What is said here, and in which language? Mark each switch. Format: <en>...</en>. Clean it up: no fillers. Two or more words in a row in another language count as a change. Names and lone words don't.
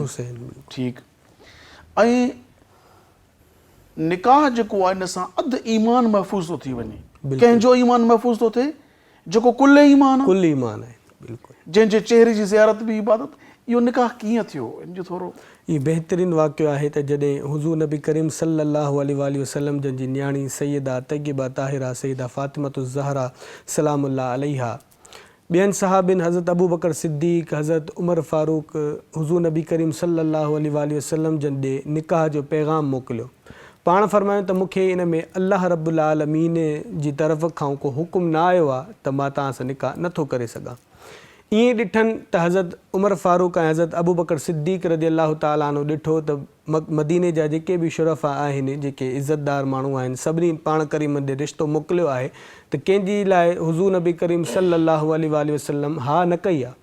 <sd>ठीकु ऐं निकाह जेको आहे इन सां अधु ईमान महफ़ूज़ थो थी वञे। कंहिंजो ईमान महफ़ूज़ थो थिए जेको कुल ईमान आहे, कुल ईमान आहे। बिल्कुलु जंहिंजे चेहरे जी ज़ियारत बि इबादत। इहो निकाह कीअं थियो इन जो थोरो? یہ بہترین واقعہ ہے تو جدیں حضور نبی کریم</sd> <ar>صلی اللہ علیہ وآلہ وسلم</ar> <sd>جن جی نیاणी سیدہ طیبہ طاہرہ سیدہ فاطمہ الزہرا</sd> <ar>سلام اللہ علیہا</ar> <sd>ॿियनि صحابین حضرت ابو بکر صدیق حضرت عمر فاروق حضور نبی کریم</sd> <ar>صلی اللہ علیہ وآلہ وسلم</ar> <sd>جن ॾे निकाह जो पैगाम मोकिलियो। पाण फरमायो त मूंखे इन में</sd> <ar>الله رب العالمين</ar> <sd>जी तरफ़ खां को हुकुम न आयो आहे त मां तव्हां सां निकाह नथो करे सघां। ईअं ॾिठनि त हज़रत उमर फारूक ऐं हज़रत अबू बकर सिद्दीक़</sd> <ar>رضي الله تعالى عنه</ar> <sd>ॾिठो त मदीने जा जेके बि शुरफ़ा आहिनि, जेके इज़तदार माण्हू आहिनि, सभिनी पाण करीम ॾे रिश्तो मोकिलियो आहे त कंहिंजी लाइ हुज़ूर नबी करीम</sd> <ar>صلى الله عليه وسلم</ar> <sd>हा न कई आहे।</sd>